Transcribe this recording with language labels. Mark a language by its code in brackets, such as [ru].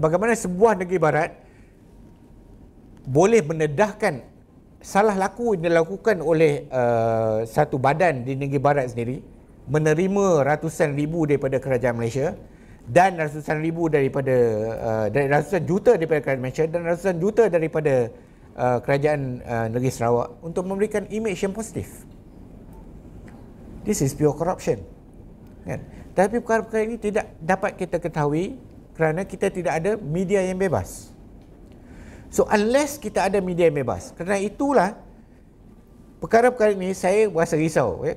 [ms] Bagaimana sebuah negeri barat boleh mendedahkan salah laku yang dilakukan oleh satu badan di negeri barat sendiri, menerima ratusan ribu daripada kerajaan Malaysia dan ratusan ribu daripada ratusan juta daripada kerajaan Malaysia dan ratusan juta daripada kerajaan negeri Sarawak untuk memberikan imej yang positif. [en] This is pure corruption, kan? [ms] Tapi perkara-perkara ini tidak dapat kita ketahui kerana kita tidak ada media yang bebas. [en] So unless [ms] kita ada media yang bebas, kerana itulah perkara-perkara ini saya rasa risau, ya?